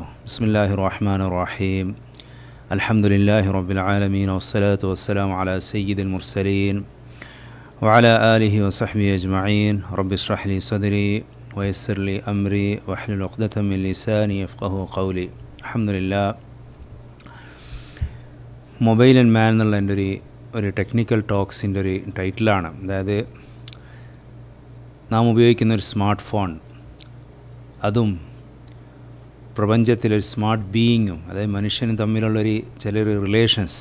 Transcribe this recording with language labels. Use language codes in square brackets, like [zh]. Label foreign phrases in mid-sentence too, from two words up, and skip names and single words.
[ar] بسم الله الرحمن الرحيم. الحمد لله رب العالمين والصلاة والسلام على سيد المرسلين وعلى آله وصحبه أجمعين. رب اشرح لي صدري ويسر لي أمري واحلل عقدة من لساني يفقه قولي. الحمد لله. [en] mobile and man [ml] എന്നുള്ള എൻ്റെ ഒരു [en] technical talks [ml] ഒരു ടൈറ്റിലാണ്. അതായത് നാം ഉപയോഗിക്കുന്ന ഒരു [en] smart phone, [ml] അതും പ്രപഞ്ചത്തിലൊരു [en] smart being, [ml] അതായത് മനുഷ്യനും തമ്മിലുള്ളൊരു ചിലൊരു റിലേഷൻസ്.